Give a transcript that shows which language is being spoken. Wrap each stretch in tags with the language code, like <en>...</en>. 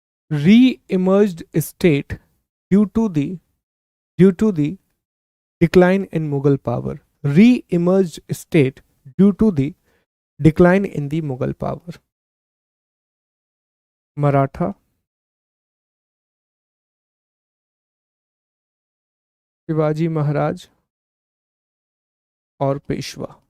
<en>re-emerged state due to the due to the decline in Mughal power. Re-emerged state due to the decline in the Mughal power.</en> <hi>Maratha, Shivaji Maharaj और पेशवा।</hi>